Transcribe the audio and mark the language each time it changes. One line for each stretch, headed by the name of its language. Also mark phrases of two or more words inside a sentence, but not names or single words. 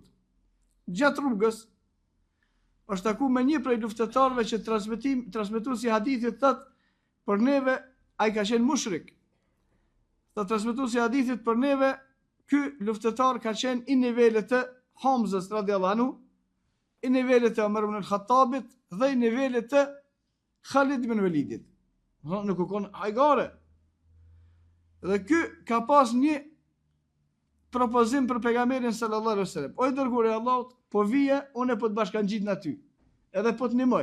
Albanian: Gjatë rrugës është taku me një prej luftëtarëve që transmetuesi i hadithit thotë për neve ai ka qenë mushrik. Të transmetuesi i hadithit për neve ky luftëtar ka qenë i nivelit të Hamzës
Arabic: رضي الله عنه,
Albanian: i nivelit të Umar ibn al-Khattabit dhe i nivelit të Khalid ibn Walidit. Nuk u kon hajgare. Dhe ky ka pas një propozim për pejgamberin
Arabic: صلى الله عليه وسلم.
Albanian: O i dërguari i Allahut, po vije, unë po të bashkangjit në ty. Edhe po të ndihmoj.